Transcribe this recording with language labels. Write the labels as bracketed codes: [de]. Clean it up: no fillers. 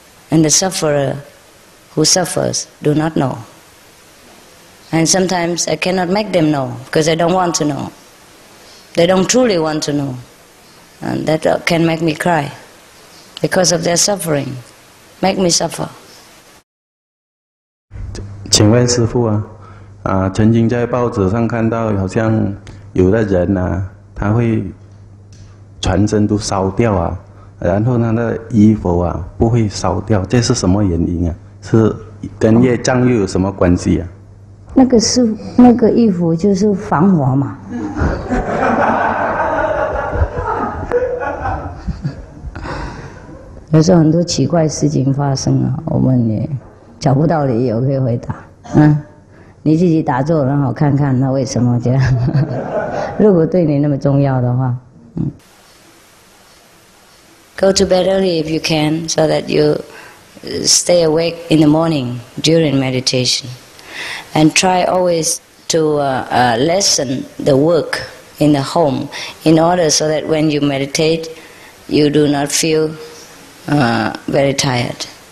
[en] And the sufferer who suffers do not know. And sometimes I cannot make them know because they don't want to know. They don't truly want to know. And that can make me cry because of their suffering. Make me suffer. [zh] 请问师父曾经在报纸上看到，好像有的人他会全身都烧掉然后他的衣服不会烧掉，这是什么原因是跟业障又有什么关系那个衣服就是防火嘛。有时候很多奇怪事情发生我们也找不到理由可以回答。你自己打坐，然后看看那为什么这样。如果对你那么重要的话， [en] Go to bed early if you can, so that you stay awake in the morning during meditation, and try always to lessen the work in the home, in order so that when you meditate, you do not feel very tired.